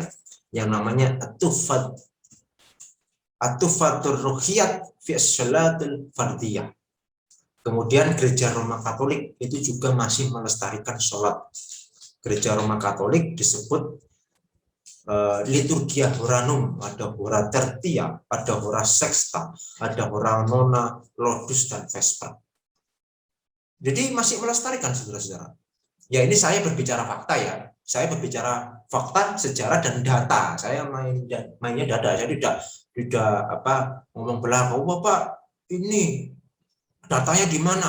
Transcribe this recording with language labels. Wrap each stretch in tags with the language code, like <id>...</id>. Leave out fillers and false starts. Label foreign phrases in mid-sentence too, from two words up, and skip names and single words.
<id>Yang namanya Atufatur Ruhiyat fi Shalatul Fardiyah. Kemudian gereja Roma Katolik itu juga masih melestarikan sholat. Gereja Roma Katolik disebut</id> <la>liturgia horanum,</la> <id>ada</id> <la>hora tertia,</la> <id>ada</id> <la>hora sexta,</la> <id>ada</id> <la>hora nona,</la> <id>lodus, dan vesper. Jadi masih melestarikan, saudara-saudara. Ya ini saya berbicara fakta ya. Saya berbicara fakta, sejarah, dan data. Saya mainnya data. Saya tidak ngomong belakang. Oh Bapak, ini datanya di mana?</id>